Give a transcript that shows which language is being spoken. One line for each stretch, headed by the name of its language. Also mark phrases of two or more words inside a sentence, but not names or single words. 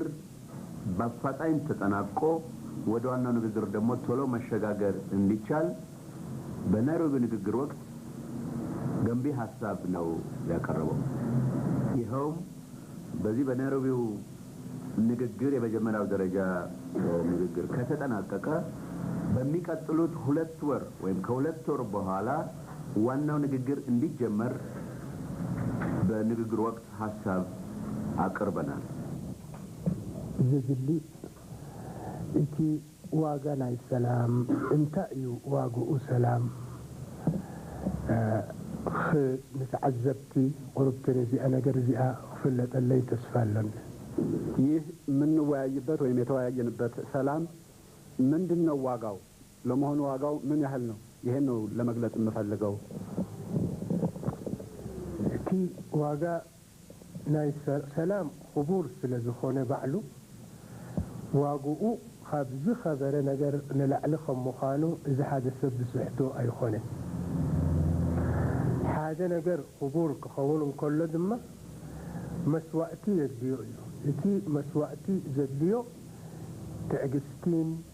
Amharic: በአፋጣኝ ተጠናቆ ወደ ዋናው ንግግር ደግሞ ቶሎ መሸጋገር እንዲቻል በናይሮቢ ንግግር ወቅት ገንቢ ሐሳብ ነው ያቀረበው። ይኸውም በዚህ በናይሮቢው ንግግር የመጀመሪያው ደረጃ ንግግር ከተጠናቀቀ በሚቀጥሉት 2 ወር ወይም ከ2 ወር በኋላ ዋናው ንግግር እንዲጀመር በንግግር ወቅት ሐሳብ አቅርበናል።
Tigrinya: ዝግሊ እቲ ዋጋ ናይ ሰላም እንታይ እዩ ዋግኡ ሰላም ንተዓዘብቲ ቁርብትን እዚኣ ነገር እዚኣ ክፍለጠለይ ተስፋ አለን።
Amharic: ይህ የምንወያይበት ወይም የተወያየንበት ሰላም ምንድን ነው ዋጋው? ለመሆኑ ዋጋው ምን ያህል ነው? ይሄን ነው ለመግለጽ የምፈልገው።
Tigrinya: እቲ ዋጋ ናይ ሰላም ክቡር ስለዝኾነ ባዕሉ ዋግኡ ካብዚ ኸበረ ነገር ንላዕሊ ከም ምዃኑ እዚ ሓደ ሰብ ዝስሕቶ ኣይኮነን። ሓደ ነገር ክቡር ክኸውን እንከሎ ድማ መስዋእቲ የድልዮ እዩ። እቲ መስዋእቲ ዘድልዮ ትዕግስትን